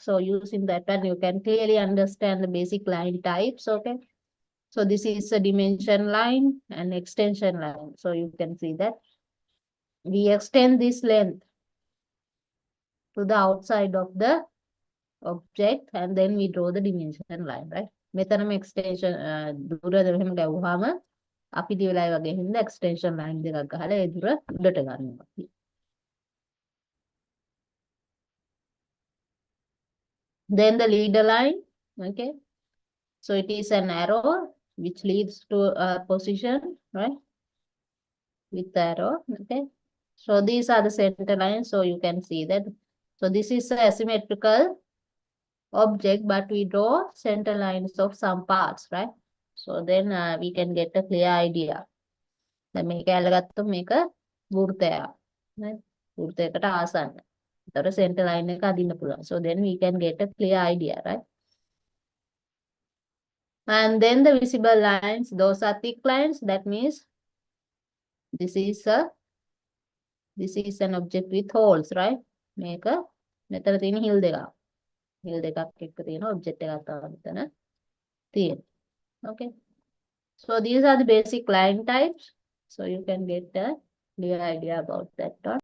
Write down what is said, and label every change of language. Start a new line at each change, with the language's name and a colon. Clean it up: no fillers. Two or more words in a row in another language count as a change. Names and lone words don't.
English: So using that one, you can clearly understand the basic line types, okay? So this is a dimension line and extension line. So you can see that we extend this length to the outside of the object and then we draw the dimension line, right?
Sinhala: මෙතනම extension දුර එහෙම ගැව්වහම අපි දිවලයි වගේ හින්දා
English: extension line
Sinhala: දෙකක් ගහලා ඒ දුර උඩට ගන්නවා.
English: Then the leader line, okay? So it is an arrow which leads to a position, right? With the arrow, okay? So these are the center lines, so you can see that. So this is a asymmetrical object, but we draw center lines of some parts, right? So then we can get a clear idea.
Sinhala: දැන් මේක ඇල්ලගත්තොත් මේක වෘත්තයක්. right? වෘත්තයකට ආසන්න. ඒතර
English: center line
Sinhala: එක අදින්න පුළුවන්.
English: So then we can get a clear idea, right? And then the visible lines, those are thick lines. That means this is an object with holes, right?
Sinhala: මේක මෙතන තියෙන hill දෙකක්. hill දෙකක් එක්ක තියෙන object එකක් තමයි මෙතන තියෙන්නේ.
English: Okay. So these are the basic line types. So you can get a clear idea about that one.